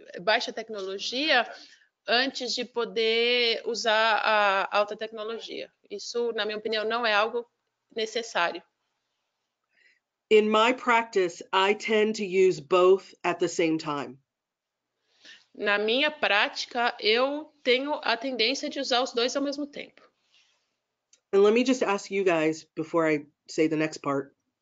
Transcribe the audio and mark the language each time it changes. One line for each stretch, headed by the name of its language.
Portuguese: Baixa tecnologia antes de poder usar a alta tecnologia. Isso, na minha opinião, não é algo necessário.
English: In my practice, I tend to use both at the same time.
Portuguese: Na minha prática, eu tenho a tendência de usar os dois ao mesmo tempo.
English: And let me just ask you guys before I say the next part.